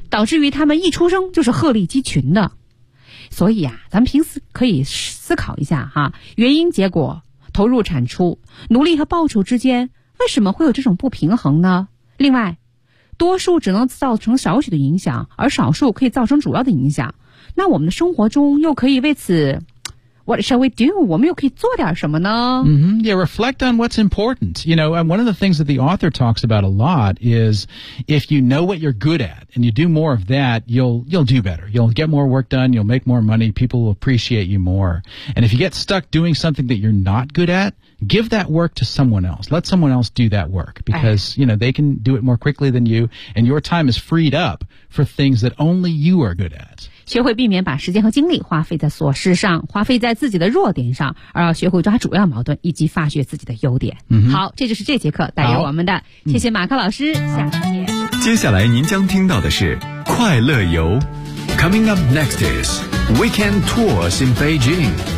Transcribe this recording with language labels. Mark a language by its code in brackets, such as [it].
[zh] 导致于他们一出生就是鹤立鸡群的所以啊咱们平时可以思考一下哈原因结果投入产出努力和报酬之间为什么会有这种不平衡呢？另外，多数只能造成少许的影响，而少数可以造成主要的影响。那我们的生活中又可以为此 [en] What shall we do? [zh] 我们又可以做点什么呢？ [en] Yeah, reflect on what's important. You know, and one of the things that the author talks about a lot is if you know what you're good at and you do more of that, you'll do better. You'll get more work done, you'll make more money, people will appreciate you more. And if you get stuck doing something that you're not good atGive that work to someone else. Let someone else do that work because, you know, they can do it more quickly than you. And your time is freed up for things that only you are good at. [zh] 学会避免把时间和精力花费在琐事上，花费在自己的弱点上，而要学会抓主要矛盾以及发掘自己的优点。好，这就是这节课带给我们的。谢谢马克老师，下次见。接下来您将听到的是快乐游。 [en] Coming up next is Weekend Tours in Beijing.